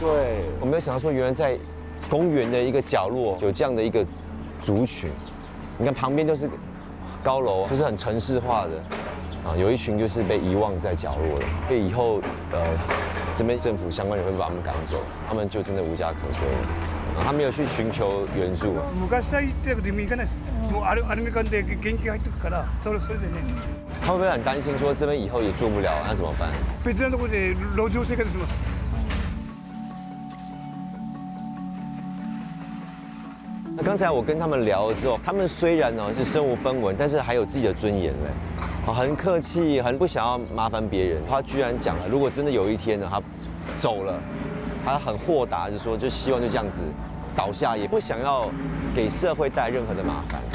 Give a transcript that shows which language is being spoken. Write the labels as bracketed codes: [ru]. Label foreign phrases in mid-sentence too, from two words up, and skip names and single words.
[zh] 对，我没有想到说原来在公园的一个角落有这样的一个族群。你看旁边都是高楼，就是很城市化的啊，有一群就是被遗忘在角落了。所以以后这边政府相关人会把他们赶走，他们就真的无家可归了。他没有去寻求援助。 [ja] 昔は行ってたけど今行かないです。もうアルミ缶で現金入ってくからそれでね。 [zh] 他会不会很担心说这边以后也做不了，那怎么办？ [ja] 別のところで路上生活します。 [zh] 那刚才我跟他们聊了之后，他们虽然呢是身无分文，但是还有自己的尊严嘞。很客气，很不想要麻烦别人。他居然讲了，如果真的有一天呢，他走了，他很豁达，就说就希望就这样子倒下，也不想要给社会带来任何的麻烦。